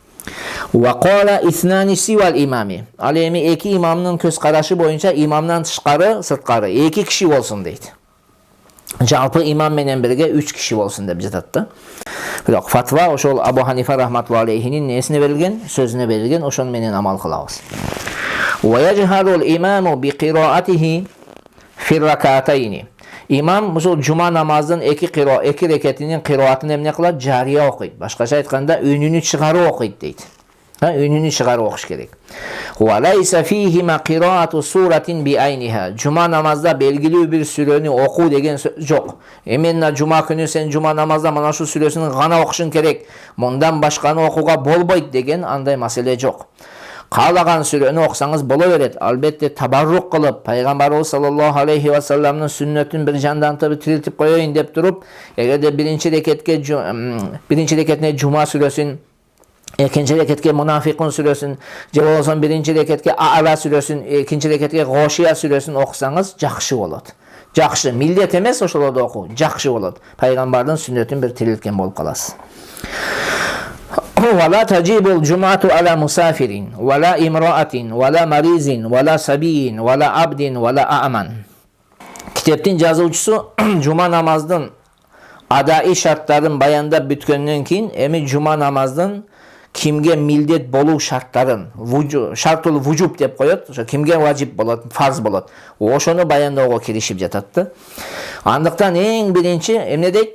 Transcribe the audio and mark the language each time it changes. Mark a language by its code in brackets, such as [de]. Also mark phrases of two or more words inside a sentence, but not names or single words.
[ar] وقال اثنان سوى الإمام. [ky] Ал эми 2 имамдын көз карашы боюнча имамдан тышкары, сырткары 2 киши болсун дейт. Жалпы имам менен бирге 3 киши болсун деп жатат да. Бирок фатва ошол Абу Ханифа [ar] رحمة الله عليه [ky] несине берилген, сөзүнө берилген, ошон менен амал кылабыз. [ar] ويجهر الإمام بقراءته في ركعتين. [ky] Имам ошол жума намазынын 2 рекетинин кыраатын эмне кылат? Жария окуйт. Башкача айтканда үнүнү чыгарып окуйт дейт. Үнүнү чыгарып окуш керек. [ar] وليس فيه قراءة سورة بعينها. [ky] Жума намазда белгилүү бир сүрөнү окуу деген жок. Эменна жума күнү сен жума намазда мана ушул сүрөсүн гана окушуң керек. Мындан башканы окууга болбойт деген андай маселе жок. Каалаган сүрөнү окусаңыз боло берет. Албетте табаррук кылып, пайгамбарыбыз [ar] صلى الله عليه وسلم [ky] сүннөтүн бир жандантып тирилтип коёюн деп туруп, эгерде биринчи рекетине жума сүрөсүн, экинчи рекетке Мунафикун сүрөсүн, же болбосо биринчи рекетке А'ла сүрөсүн, экинчи рекетке Гошия сүрөсүн окусаңыз жакшы болот. Жакшы, милдет эмес ошолорду окуу, жакшы болот. Пайгамбардын сүннөтүн бир тирилткен болуп каласыз. [ar] ولا تجب الجمعة على مسافر، ولا امرأة، ولا مريض، ولا صبي، ولا عبد، ولا أعمى. [ky] Китептин жазуучусу жума намаздын adai şartların баяндап бүткөндөн кийин эми жума намаздын кимге милдет болуу шарттарын, [ar] شرط الوجوب [ky] деп коет, ошо кимге важип болот, фарз болот. Ошону баяндоого киришип жатат да. Андыктан эң биринчи эмне дейт?